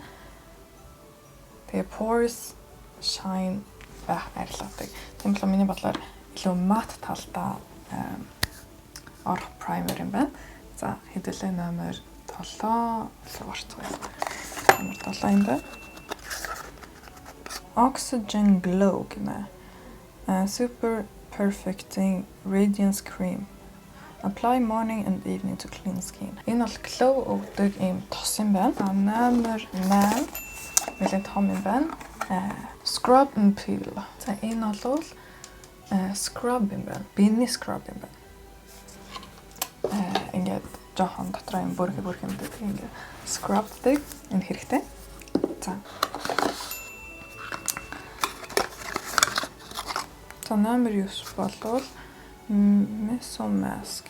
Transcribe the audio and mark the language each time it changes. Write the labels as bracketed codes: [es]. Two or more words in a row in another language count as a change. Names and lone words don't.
[mn] Тэгээ [en] pores shine [mn] байх арилгадаг. Тийм болохоор миний бодлоор илүү мат талдаа орох primer юм байна. За хэдүүлээ номер 7 руу орцгоё. Номер 7 юм байна. Oxygen Glow гэнэ. Super Perfecting Radiance Cream. [en] Apply morning and evening to clean skin. [mn] Энэ бол glow өгдөг ийм тос юм байна. Номер 8 нэлээд том юм байна. [en] Scrub and peel. [mn] За энэ бол scrub юм байна. Биений scrub юм байна. Ингээд жоохон дотроо юм бүрхэ юмдаг ингээд scrubдаг энэ хэрэгтэй. За. За номер 9 болвол Meso Mask.